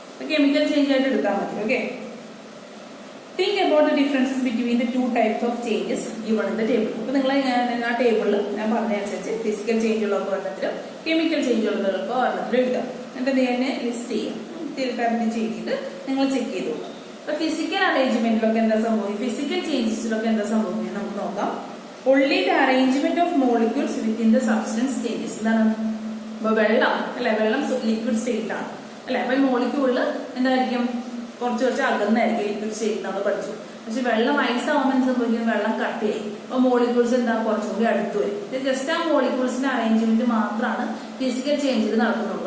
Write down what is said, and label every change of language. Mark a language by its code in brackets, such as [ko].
[ml] Chemical change ആയിട്ട് എടുക്കാൻ മതി. [en] Okay, think about the differences between the two types of changes given in the table. [ml] അപ്പൊ നിങ്ങൾ ആ ടേബിളിൽ ഞാൻ പറഞ്ഞതനുസരിച്ച് ഫിസിക്കൽ ചേഞ്ചുകളൊക്കെ ഒരെണ്ണത്തിലും കെമിക്കൽ ചേഞ്ചുകളൊക്കെ ഒരെണ്ണത്തിലും എഴുതാം. എന്നിട്ട് തന്നെ ലിസ്റ്റ് ചെയ്യാം. തിരുത്തരത്തി ചെയ്തിട്ട് നിങ്ങൾ ചെക്ക് ചെയ്തു. അപ്പൊ ഫിസിക്കൽ അറേഞ്ച്മെന്റിലൊക്കെ എന്താ സംഭവിക്കും, ഫിസിക്കൽ ചേഞ്ചസിലൊക്കെ എന്താ സംഭവിക്കുന്നത് നമുക്ക് നോക്കാം. [en] only the arrangement of molecules within the substance changes. [ml] എന്താണ്, ഇപ്പൊ വെള്ളം അല്ലെ, വെള്ളം ലിക്വിഡ് സ്റ്റേറ്റ് ആണ് അല്ലെ. അപ്പൊ ഈ മോളിക്യൂളില് എന്തായിരിക്കും, കുറച്ച് അകന്നായിരിക്കും ലിക്വിഡ് സ്റ്റേറ്റ് നമ്മൾ പഠിച്ചു. പക്ഷെ വെള്ളം ഐസ് ആവുമ്പോൾ സംഭവിക്കും, വെള്ളം കട്ടിയായി. അപ്പൊ മോളിക്യൂൾസ് എന്താ കുറച്ചും കൂടി അടുത്ത് വരും. ജസ്റ്റ് ആ മോളിക്യൂൾസിന്റെ അറേഞ്ച്മെന്റ് മാത്രമാണ് ഫിസിക്കൽ ചേഞ്ചിൽ നടക്കുന്നുള്ളൂ.